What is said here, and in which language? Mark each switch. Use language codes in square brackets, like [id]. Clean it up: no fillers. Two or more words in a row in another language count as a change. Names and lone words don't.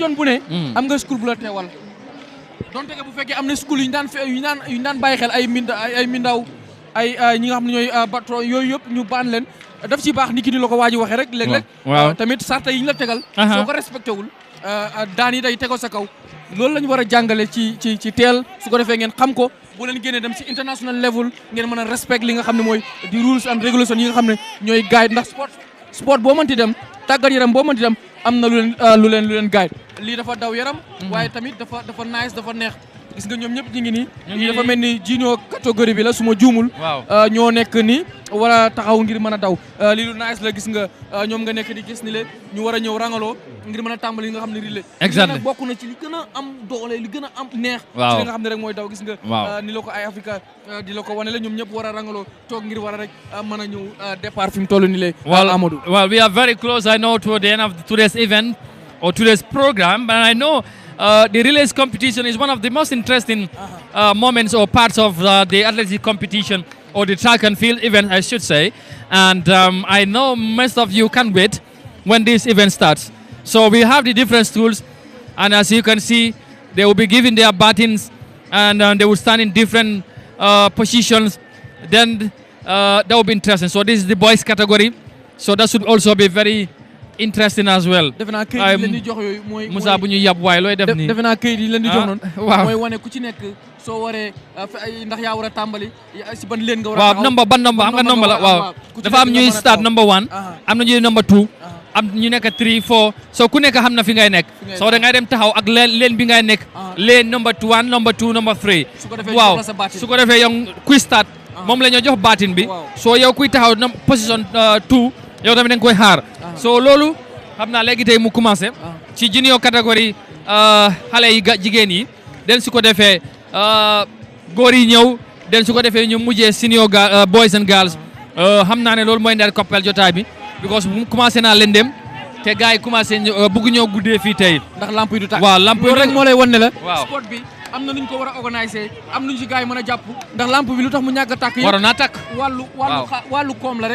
[wo] region bu ne am nga school bu la teewal donte que bu fekkee am na school yu ñu daan bàyyi xel ay mindaw ay ñi nga xam ne ñooy patron yooyu yëpp ñu baan leen daf ci baax ni ki ni la ko waa ji waxee rek léeg-léeg tamit sarta yi ñu la tegal soo ko respecté wul daan yi day tegoo sa kaw loolu la ñu war a jàngale ci teel su ko defee ngeen xam ko boo leen génnee dem ci [en] international level [wo] ngeen mën a respect li nga xam ne mooy di [en] rules and regulations [wo] yi nga xam ne ñooy guide ndax sport boo mënti dem tàggat yaram boo mënti dem am na lu leen guide lii dafa daw yaram waaye tamit dafa nice dafa neex gis nga ñoom ñëpp ñu ngi nii dafa mel ni junior catégorie bi la su ma juumul ñoo nekk ni war a taxaw ngir mën a daw lii lu nice la gis nga ñoom nga nekk di gis ni le ñu war a ñëw rangaloo ngir mën a tàmbali li nga xam ne relais nag bokk na ci li gën a am doole li gën a am neex ci li nga xam ne rek mooy daw gis nga ni la ko ay Africa di la ko wane la ñoom ñëpp war a rangaloo toog ngir war a rek mën a ñëw départ fi mu toll ni le Amadou [en] well we are very close I know to the end of today's event or today's program but I know the relays competition is one of the most interesting moments or parts of the athletic competition or the track and field event, I should say. And I know most of you can't wait when this event starts. So we have the different schools, and as you can see, they will be giving their batons, and they will stand in different positions. Then that will be interesting. So this is the boys category. So that should also be very interesting as well. [wo] defe naa këyit yi leen di jox yooyu mooy Moussa bu ñu yab waaye looy def nii. defe naa këyit yi leen di jox noonu. waaw mooy wane ku ci nekk soo waree ndax yaa war a tàmbali si ban leen nga war a. waaw number ban number am nga number la waaw. dafa am ñuy start number 1. am na ñuy number 2. am ñu nekk 3 4 soo ku nekk xam na fi ngay nekk. soo da ngay dem taxaw ak leen bi ngay nekk. leen number 1 number 2 number 3. waaw su ko defee yow kuy start. moom la ñoo jox baatin bi. soo yow kuy taxaw na position 2 yow tamit da nga koy xaar. soo loolu xam naa léegi tey mu commencé. ci junior catégorie xale yi jigéen yi. den su ko defee góor yi ñëw den su ko defee ñu mujjee [en] senior boys and girls. [wo] xam naa ne loolu mooy ndeel koppel jotaay bi. because bu commencé naa leen dem te gars yi commencé bëgg ñoo guddee fii tey. ndax lamp yi du tàkk. waaw lamp yi loolu rek moo lay wan ne la. waaw sport bi am na nu ñu ko war a organiser am nañu si gars yi mën a jàpp ndax lamp bi lu tax mu ñàkk a tàkk yëpp waroon naa tàkk. wàllu koom la rek.